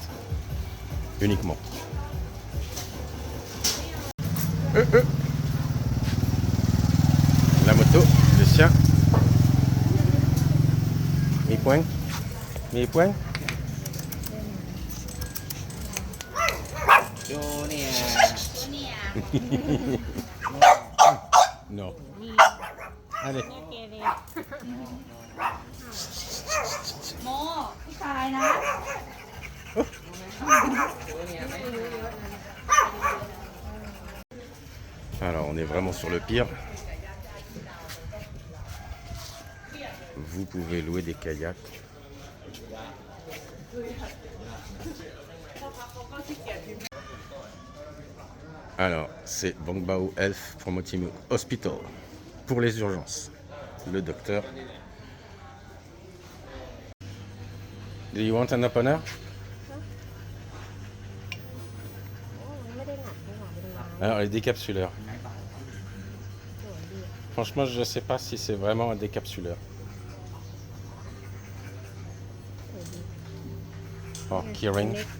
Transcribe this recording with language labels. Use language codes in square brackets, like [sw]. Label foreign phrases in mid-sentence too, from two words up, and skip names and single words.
[fr] Uniquement. La moto, le sien. Mes poings. Mes poings. Non. Allez. [th] โมผู้ชายนะ [fr] Alors, on est vraiment sur le pire. Vous pouvez louer des kayaks. Alors, c'est Bang Bao Health Promoting Hospital pour les urgences. Le docteur. [en] Do you want an opener? [fr] Alors, les décapsuleurs. Franchement, je ne sais pas si c'est vraiment un décapsuleur. [en] Oh, keyring.